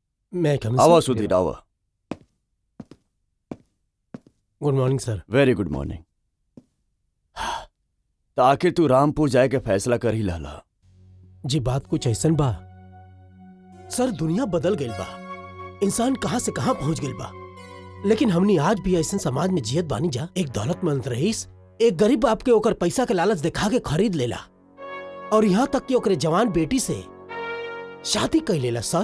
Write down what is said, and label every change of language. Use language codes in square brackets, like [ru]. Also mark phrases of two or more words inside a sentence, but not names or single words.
[en] may come [bho] आवा सुधीर आवा। [en] good morning sir. very good morning. [bho] तो आखिर तू रामपुर जाए के फैसला कर ही लाला। जी बात कुछ ऐसन बा सर, दुनिया बदल गई बा, इंसान कहाँ से कहाँ पहुंच गई बा, लेकिन हमनी आज भी ऐसन समाज में जियत बानी जा। एक दौलतमंद रईस एक गरीब बाप के ओकर पैसा के लालच दिखा के खरीद लेला, और यहाँ तक कि ओकरे जवान बेटी से शादी कर लेला सर।